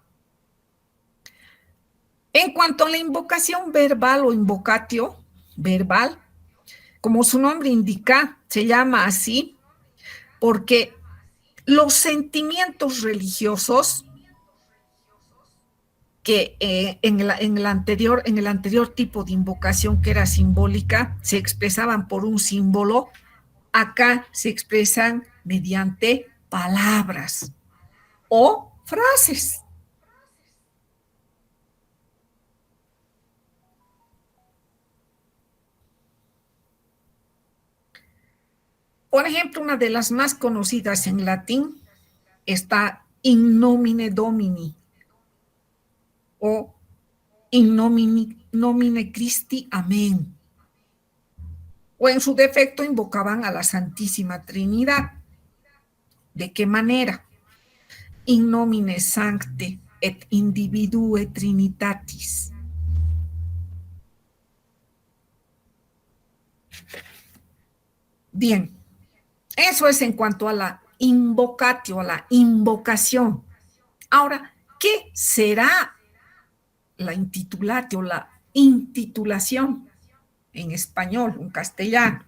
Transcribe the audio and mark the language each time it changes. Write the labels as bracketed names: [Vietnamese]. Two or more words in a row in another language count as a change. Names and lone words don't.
[Spanish] En cuanto a la invocación verbal o invocatio verbal, como su nombre indica, se llama así porque los sentimientos religiosos que en el anterior tipo de invocación que era simbólica se expresaban por un símbolo, acá se expresan mediante palabras o frases. Por ejemplo, una de las más conocidas en latín está [Latin] in nomine Domini [Spanish] o [Latin] in nomine Christi, [Spanish] amén. O en su defecto invocaban a la Santísima Trinidad. ¿De qué manera? [Latin] In nomine Sancte et individue Trinitatis. [Spanish] Bien, eso es en cuanto a la invocatio, a la invocación. Ahora, ¿qué será la intitulatio, la intitulación en español, en castellano?